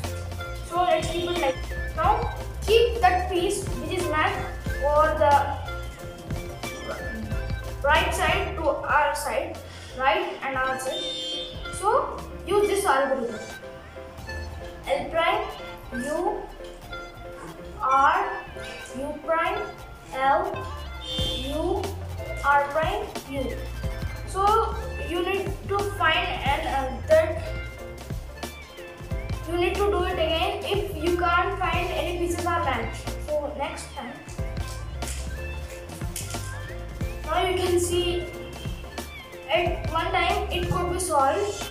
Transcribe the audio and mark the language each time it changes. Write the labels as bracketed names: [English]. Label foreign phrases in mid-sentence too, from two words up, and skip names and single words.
[English] So let's keep it like this. Now keep that piece which is matched over the right side to our side, right and our side. So use this algorithm. L prime U R U prime L U R prime U. So you need to find that you need to do it again if you can't find any pieces are matched. So next time. Now you can see at one time it could be solved.